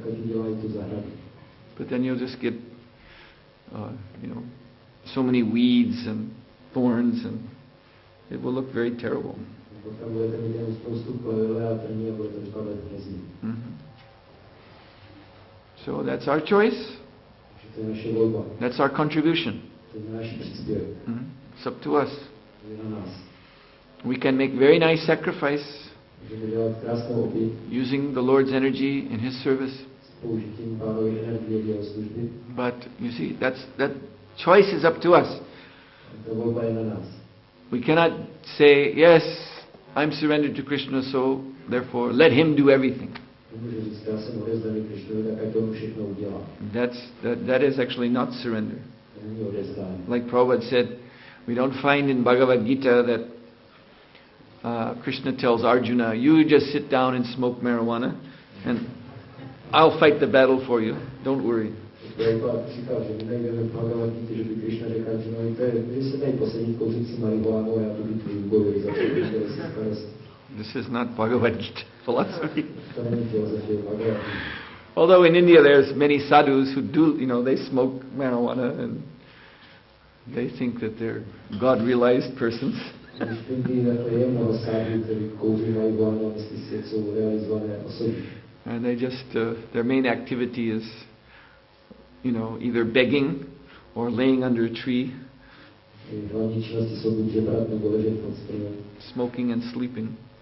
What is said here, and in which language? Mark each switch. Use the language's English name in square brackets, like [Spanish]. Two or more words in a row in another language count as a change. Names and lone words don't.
[English] But then you'll just get, so many weeds and thorns, and it will look very terrible. Mm-hmm. So that's our choice. [Czech] To je naše volba. [English] That's our contribution. [Czech] To je náš příspěvek. [English] It's up to us. [Czech] To je na nás. [English] We can make very nice sacrifice [Czech] Můžeme dělat krásnou oběť [English] using the Lord's energy in His service. [Czech] s použitím Pánovy energie v jeho služby. [English] But you see, that choice is up to us. [Czech] Ta volba je na nás. [English] We cannot say, yes, I'm surrendered to Krishna, so therefore let Him do everything. [Czech] Nemůžu říct, já jsem odevzdaný Krišnovi, tak ať on všechno udělá. [English] That is actually not surrender. [Czech] To není odevzdání. [English] Like Prabhupada said, we don't find in Bhagavad Gita that Krishna tells Arjuna, you just sit down and smoke marijuana and I'll fight the battle for you. Don't worry. [Czech] Prabhupada říkal, že my najdeme v Bhagavad Gita, že by Krišna řekl Arjunovi, to je, že se tady posadit kouřit si marihuanu a já tu bitvu vybojuji za to, že si starost. [English] This is not Bhagavad Gita philosophy. [Czech] To není filozofie Bhagavad Gita. [English] Although in India there's many sadhus who do, they smoke marijuana and they think that they're God-realized persons. And they just, their main activity is, either begging or laying under a tree, smoking and sleeping.